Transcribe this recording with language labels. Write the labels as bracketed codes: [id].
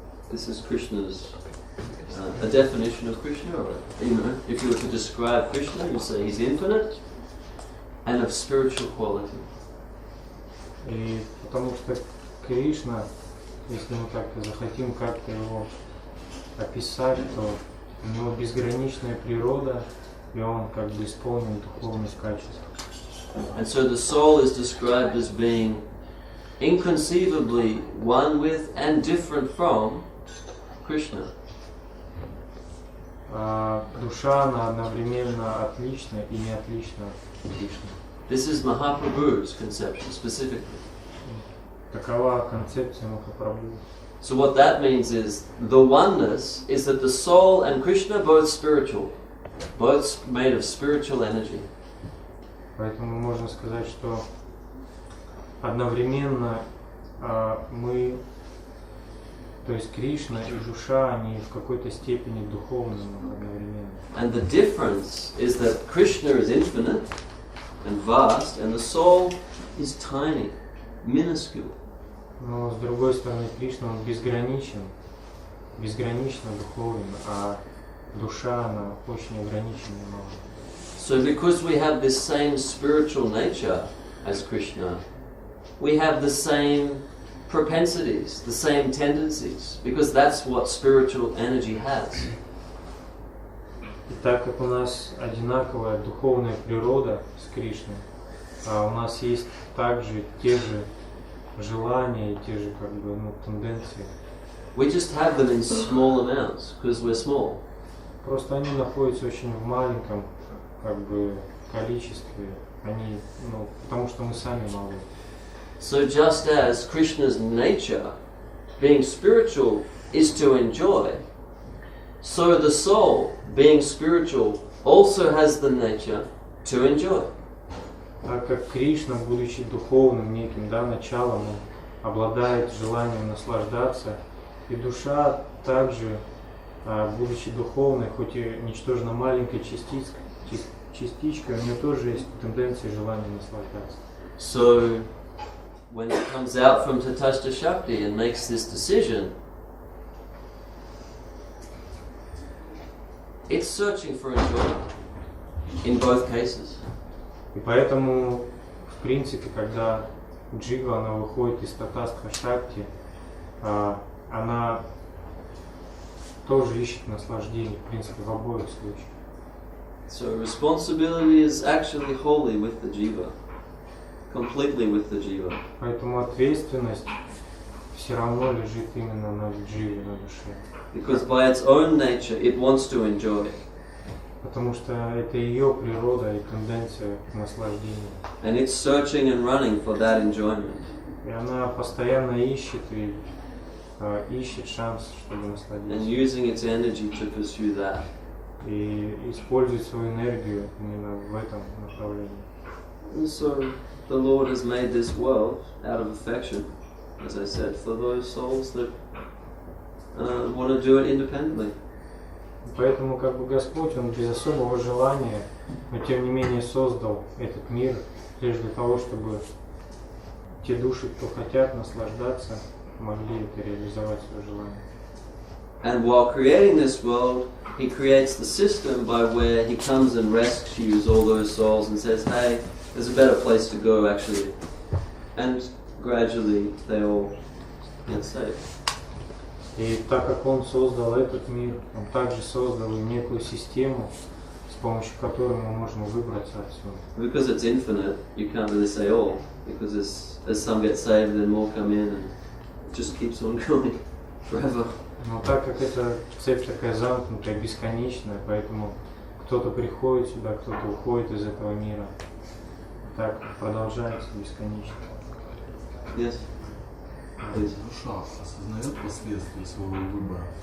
[en] This is Krishna's, a definition of Krishna, or, if you were to describe Krishna, you say he's infinite and of spiritual quality. [ru] И потому что Кришна, если мы так захотим как-то его описать, то у него безграничная природа, и он как бы исполнен духовных качеств. [en] And so the soul is described as being inconceivably one with and different from Krishna. [ru] Душа, она одновременно отлична и не отлична от Кришны. [en] This is Mahaprabhu's conception specifically. [ru] Такова концепция Махапрабху. [en] So what that means is the oneness is that the soul and Krishna are both spiritual, both made of spiritual energy. [ru] Поэтому можно сказать, что одновременно мы То есть Кришна и душа, они в какой-то степени духовны одновременно. [en] And the difference is that Krishna is infinite and vast, and the soul is tiny, minuscule. [ru] Но с другой стороны, Кришна, он безграничен, безгранично духовен, а душа, она очень ограничена и мала. [en] So because we have this same spiritual nature as Krishna, we have the same propensities, the same tendencies, because that's what spiritual energy has. [ru] И так как у нас одинаковая духовная природа с Кришной, а у нас есть также те же желания и те же тенденции. [en] We just have them in small amounts because we're small. [ru] Просто они находятся очень в маленьком количестве. Они, потому что мы сами малы. [en] So just as Krishna's nature, being spiritual, is to enjoy, so the soul, being spiritual, also has the nature to enjoy. [ru] Так как Кришна, будучи духовным неким началом, он обладает желанием наслаждаться, и душа также, будучи духовной, хоть и ничтожно маленькой частичкой, у нее тоже есть тенденция желания наслаждаться. [en] So when it comes out from Tatastha Shakti and makes this decision, it's searching for enjoyment in both cases. [ru] И поэтому, в принципе, когда джива, она выходит из Татастха Шакти, она тоже ищет наслаждение, в принципе, в обоих случаях. [en] So responsibility is actually wholly with the jiva, completely with the jiva. [ru] Поэтому ответственность все равно лежит именно на дживе, на душе. [en] Because by its own nature it wants to enjoy. [ru] Потому что это ее природа и тенденция к наслаждению. [en] And it's searching and running for that enjoyment. [ru] И она постоянно ищет и ищет шанс, чтобы [en] And [ru] насладиться. [en] using its energy to pursue that. [ru] И использует свою энергию именно в этом направлении. [en] And so the Lord has made this world out of affection, as I said, for those souls that want to do it independently. [ru] Поэтому Господь, Он без особого желания, но тем не менее создал этот мир лишь для того, чтобы те души, кто хотят наслаждаться, могли это реализовать свое желание. [en] And while creating this world, He creates the system by where He comes and rescues all those souls and says, hey, there's a better place to go actually. And gradually they all get saved. [ru] И так как Он создал этот мир, Он также создал и некую систему, с помощью которой мы можем выбраться отсюда. [en] Because it's infinite, you can't really say all, because as some get saved, then more come in, and it just keeps on going forever. [ru] Но так как эта цепь такая замкнутая, бесконечная, поэтому кто-то приходит сюда, кто-то уходит из этого мира. Так продолжается бесконечно. [en] Yes? Please. [ru] Душа осознает последствия своего выбора?